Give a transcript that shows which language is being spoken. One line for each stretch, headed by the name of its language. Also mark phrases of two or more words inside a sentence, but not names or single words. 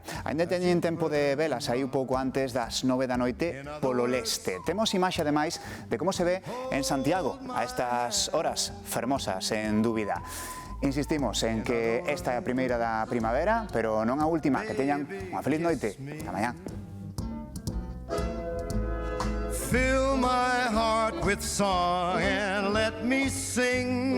Galician: Ainda teñen tempo de velas aí un pouco antes das 9 da noite polo leste. Temos imaxe, ademais, de como se ve en Santiago a estas horas fermosas, en dúbida. Insistimos en que esta é a primeira da primavera, pero non a última. Que teñan unha feliz noite. Ata mañá.
English: Fill my heart with song and let me sing.